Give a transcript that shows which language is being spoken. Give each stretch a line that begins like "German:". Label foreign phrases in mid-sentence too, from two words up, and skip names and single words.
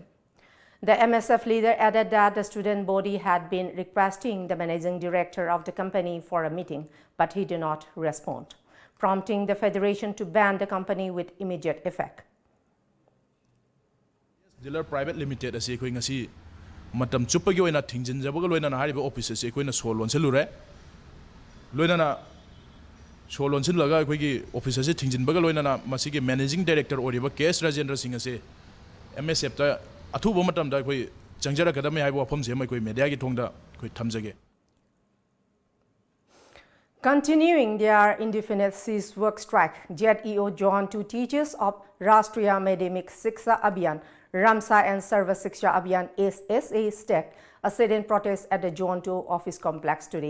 English: The MSF leader added that the student body had been requesting the managing director of the company for a meeting, but he did not respond, prompting the federation to ban the company with immediate effect.
Manipuri: Dealer Private Limited asi koi ngasi matam chupagi oina thingjin jabaga loina na hariba office asi koi na solon selure loina na solon sin laga koi gi office asi thingjin baga loina na masi gi
English: managing director
Manipuri: oriba KS Rajendra Singh asi MSF ta athubo matam da koi changjara kadame haibo afam se mai koi media gi thongda koi thamjage.
English: Continuing their indefinite cease work strike, JEO joined 2 teachers of Rashtriya Madhyamik Shiksha Abhiyan, Ramsa and Sarva Shiksha Abhiyan SSA staked a sit-in protest at the Zone 2 office complex today.